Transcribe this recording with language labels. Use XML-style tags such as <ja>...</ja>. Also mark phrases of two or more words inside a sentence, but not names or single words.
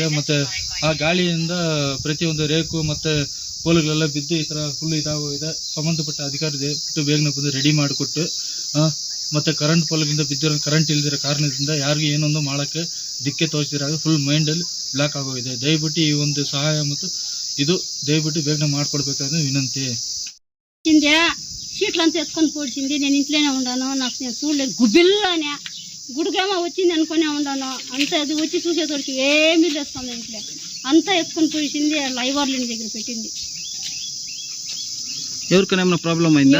<kn>ಮತ್ತು ಆ ಗಾಳಿಯಿಂದ ಪ್ರತಿಯೊಂದು ರೇಕು ಮತ್ತು ಪೋಲ್ಗಳೆಲ್ಲ ಬಿದ್ದು ಈ ಥರ ಫುಲ್ ಇದಾಗಿದೆ. ಸಂಬಂಧಪಟ್ಟ ಅಧಿಕಾರಿ ದಯವಿಟ್ಟು ಬೇಗನೆ ಬಂದು ರೆಡಿ ಮಾಡಿಕೊಟ್ಟು ಮತ್ತು ಕರೆಂಟ್ ಪೋಲ್ಗಿಂದ ಬಿದ್ದಿರೋ ಕರೆಂಟ್ ಇಲ್ದಿರೋ ಕಾರಣದಿಂದ ಯಾರಿಗೂ ಏನೊಂದು ಮಾಡೋಕ್ಕೆ ದಿಕ್ಕೆ ತೋರಿಸಿದಾಗ ಫುಲ್ ಮೈಂಡಲ್ಲಿ ಬ್ಲಾಕ್ ಆಗೋಗಿದೆ. ದಯವಿಟ್ಟು ಈ ಒಂದು ಸಹಾಯ ಮತ್ತು ಇದು ದಯವಿಟ್ಟು ಬೇಗನೆ ಮಾಡಿಕೊಡ್ಬೇಕಾದ್ರೆ వినంతి.</kn> <te>కిందే సీట్లంతా ఎత్తుకొని పోడిచింది. నేను ఇంట్లోనే ఉన్నాను, నాకు నేను చూడలేదు. గుబిల్లానే గుడికేమో వచ్చింది అనుకునే ఉన్నాను. అంతా అది వచ్చి చూసేతోడికి ఏమీ లేస్తుంది ఇంట్లో. అంతా ఎత్తుకొని పోడిచింది, లైవర్ల దగ్గర పెట్టింది. ఎవరికైనా ఏమైనా ప్రాబ్లం అయిందా?</te>